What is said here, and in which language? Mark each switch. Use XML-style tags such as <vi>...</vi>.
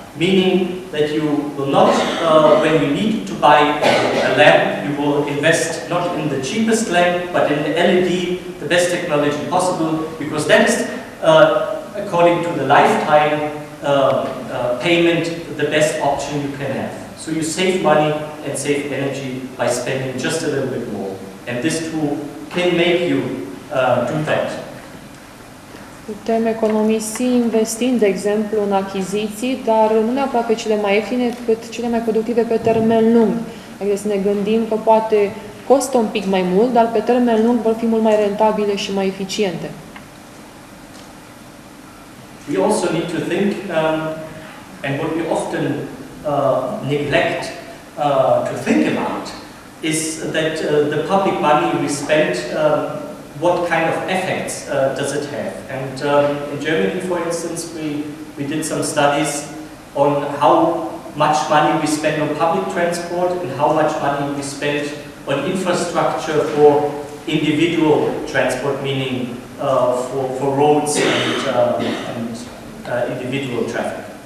<en>Meaning that you will not, when you need to buy a lamp, you will invest not in the cheapest lamp, but in the LED, the best technology possible, because that is, according to the lifetime payment, the best option you can have. So you save money and save energy by spending just a little bit more. And this tool can make you do that.</en> <ro>Putem economisi investind, de exemplu, în achiziții, dar nu neapărat pe cele mai ieftine, cât cele mai productive pe termen lung. Adică să ne gândim că poate costă un pic mai mult, dar pe termen lung vor fi mult mai rentabile și mai eficiente.</ro> <en>We also need to think, and what we often neglect to think about, is that the public money we spend, what kind of effects does it have? And in Germany, for instance, we did some studies on how much money we spend on public transport and how much money we spend on infrastructure for individual transport, meaning for roads and individual traffic.</en>